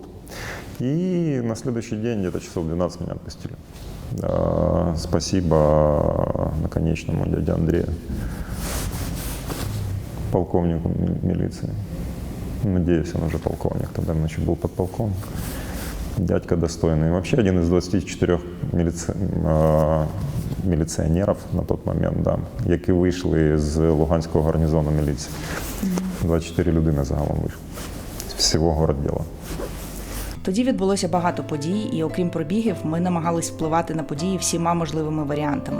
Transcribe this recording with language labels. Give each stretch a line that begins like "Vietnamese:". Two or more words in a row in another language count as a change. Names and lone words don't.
Russian: И на следующий день, где-то часов 12, меня отпустили. Спасибо наконечному дяде Андрею, полковнику милиции. Надеюсь, он уже полковник, тогда иначе был подполковник. Дядька достойный. Вообще один из
Ukrainian: 24 міліціонерів на той момент, да, які вийшли з Луганського гарнізону міліції. 24 людини загалом вийшли. З всього городділа. Тоді відбулося багато подій, і окрім пробігів, ми намагались впливати на події всіма можливими варіантами.